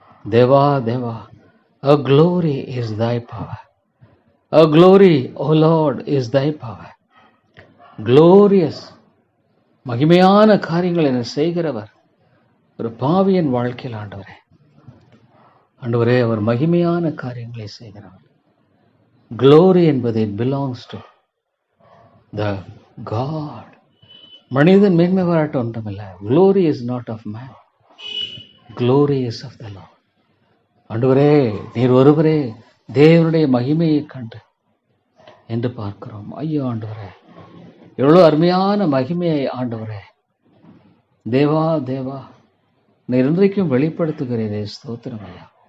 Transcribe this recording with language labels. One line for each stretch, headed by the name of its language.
Tamil: Deva Deva,
English: a glory is thy power, a glory, O Lord, is thy power.
Tamil: Glorious, மகிமையான காரியங்கள் என செய்கிறவர் ஒரு பாவியின் வாழ்க்கையில் ஆண்டவரே. ஆண்டவரே, அவர் மகிமையான காரியங்களை செய்கிறவர்.
English: Glory என்பது it belongs to the God.
Tamil: மனிதன் மேன்மை பாராட்ட ஒன்றுமில்லை.
English: Glory is not of man, glory is of the Lord.
Tamil: ஆண்டவரே, நீர் ஒருவரே தேவனுடைய மகிமையை கண்டு என்று பார்க்கிறோம். ஐயோ ஆண்டவரே, எவ்வளோ அருமையான மகிமையை ஆண்டவரே. தேவா தேவா, நீர் இன்றைக்கும் வெளிப்படுத்துகிறீரே, ஸ்தோத்திரம் ஐயா.